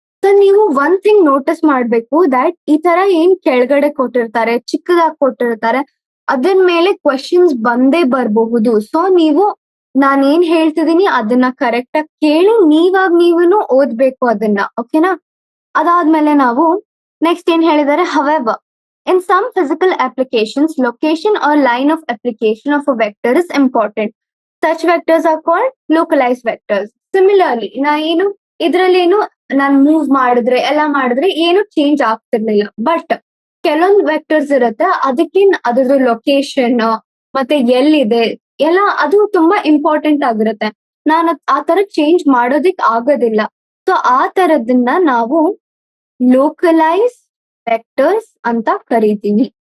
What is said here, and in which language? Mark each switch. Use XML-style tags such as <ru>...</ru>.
<kn>So ನೀವು ಒಂದ್ thing notice ಮಾಡ್ಬೇಕು, ದಟ್ ಈ ತರ ಏನ್ ಕೆಳಗಡೆ ಕೊಟ್ಟಿರ್ತಾರೆ, ಚಿಕ್ಕದಾಗಿ ಕೊಟ್ಟಿರ್ತಾರೆ, ಅದ್ರ ಮೇಲೆ ಕ್ವೆಶನ್ಸ್ ಬಂದೇ ಬರಬಹುದು. ಸೊ ನೀವು ನಾನ್ ಏನ್ ಹೇಳ್ತಿದೀನಿ ಅದನ್ನ ಕರೆಕ್ಟ್ ಆಗಿ ಕೇಳಿ ನೀವುನು ಓದ್ಬೇಕು ಅದನ್ನ, ಓಕೆನಾ? ಅದಾದ್ಮೇಲೆ ನಾವು ನೆಕ್ಸ್ಟ್ ಏನ್ ಹೇಳಿದಾರೆ,</kn> <en>however in some physical applications location or line of application of a vector is important. Such vectors are called localized vectors.</en> <kn>Similarly ನಾ ಏನು ಇದ್ರಲ್ಲಿ ಏನು ನಾನ್ ಮೂವ್ ಮಾಡಿದ್ರೆ ಎಲ್ಲ ಮಾಡಿದ್ರೆ ಏನು ಚೇಂಜ್ ಆಗ್ತಿರ್ಲಿಲ್ಲ. ಬಟ್ ಕೆಲವೊಂದು ವೆಕ್ಟರ್ಸ್ ಇರುತ್ತೆ, ಅದಕ್ಕೆ ಅದ್ರದ್ದು ಲೊಕೇಶನ್ ಮತ್ತೆ ಎಲ್ಲಿದೆ ಎಲ್ಲ ಅದು ತುಂಬಾ ಇಂಪಾರ್ಟೆಂಟ್ ಆಗಿರುತ್ತೆ. ನಾನು ಆ ತರ ಚೇಂಜ್ ಮಾಡೋದಿಕ್ ಆಗೋದಿಲ್ಲ. ಸೊ ಆ ತರದನ್ನ ನಾವು ಲೋಕಲೈಸ್ ವೆಕ್ಟರ್ಸ್ ಅಂತ ಕರಿತೀನಿ.</kn>